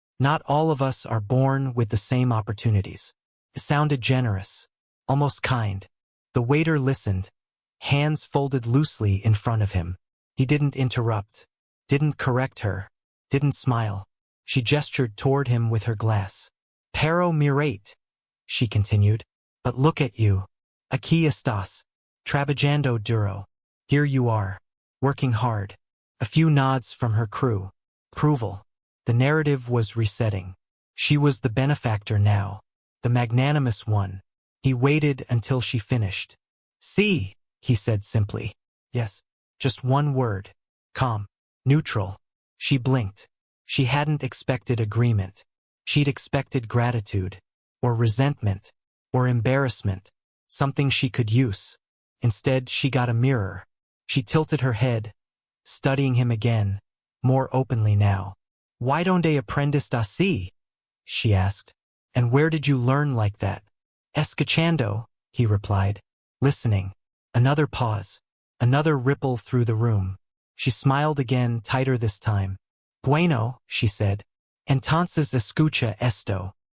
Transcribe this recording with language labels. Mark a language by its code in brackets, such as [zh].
[en] "Not all of us are born with the same opportunities." It sounded generous, almost kind. The waiter listened, hands folded loosely in front of him. He didn't interrupt, didn't correct her, didn't smile. She gestured toward him with her glass. [es] "Pero mirate," [en] she continued. "But look at you. [es] Aquí estás, trabajando duro. [en] Here you are, working hard." A few nods from her crew. Approval. The narrative was resetting. She was the benefactor now, the magnanimous one. He waited until she finished. "See," he said simply. "Yes." Just one word. Calm. Neutral. She blinked. She hadn't expected agreement. She'd expected gratitude, or resentment, or embarrassment, something she could use. Instead, she got a mirror. She tilted her head, studying him again, more openly now. [es] "Why donde aprendiste así?" [en] she asked. "And where did you learn like that?" [es] "Escuchando," [en] he replied. Listening. Another pause. Another ripple through the room. She smiled again, tighter this time. [es] "Bueno," [en] she said. [es] "Entonces escucha esto."